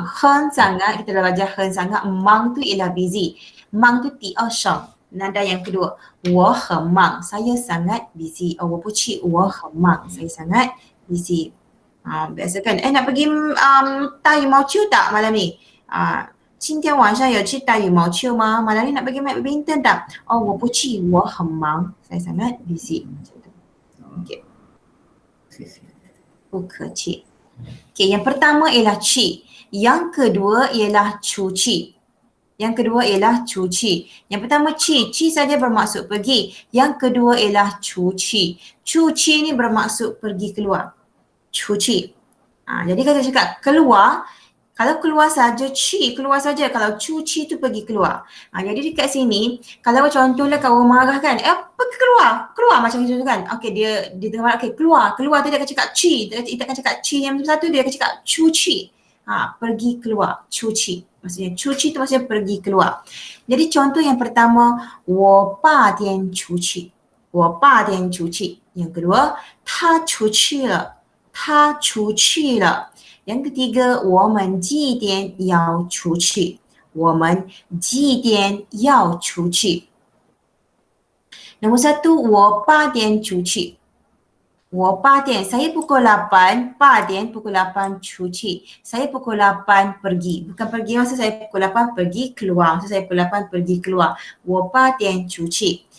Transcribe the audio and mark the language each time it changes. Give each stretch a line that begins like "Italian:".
Malay: 很 sangat, kita dah belajar 很 sangat. 忙 tu ialah busy. 忙 tu 第二声.Nada yang kedua,
Chinese: 我很忙,
Malay: saya sangat busy.
Chinese: 我不去, 我很忙,
Malay: saya sangat busy. Biasa kan, nak pergi
Chinese: 打羽毛球
Malay: tak malam ni?
Chinese: 今天晚上有去打羽毛球吗?
Malay: Malam ni nak pergi main badminton tak?
Chinese: 我不去, 我很忙,
Malay: saya sangat busy. Okay.
Chinese: 不客气.
Malay: Okay, yang pertama ialah ci. Yang kedua ialah cuci. Yang kedua ialah cuci. Yang pertama ci saja bermaksud pergi. Yang kedua ialah cuci. Cuci ni bermaksud pergi keluar. Cuci. Jadi kalau cakap keluar, kalau keluar saja ci, keluar saja. Kalau cuci tu pergi keluar. Jadi dekat sini, kalau contohlah kawan marah kan, pergi keluar, keluar macam itu kan. Okey, dia tengah marah, okey keluar tu dia akan cakap ci. Dia akan cakap ci yang satu, dia akan cakap cuci. Pergi keluar, cuci. Maksudnya cuci tu maksudnya pergi keluar. Jadi contoh yang pertama,
Chinese: 我8点出去. 我8点出去.
Malay: Yang kedua,
Chinese: 他出去了. 他出去了.
Malay: Yang ketiga,
Chinese: 我们几点要出去. 我们几点要出去.
Malay: Nombor satu,
Chinese: 我8点出去. 我8点,
Malay: saya pukul 8, 8点 pukul 8 cuci. Saya pukul 8 pergi. Bukan pergi masa saya pukul 8 pergi keluar. Masa saya pukul 8 pergi keluar.
Chinese: 我8点
Malay: cuci.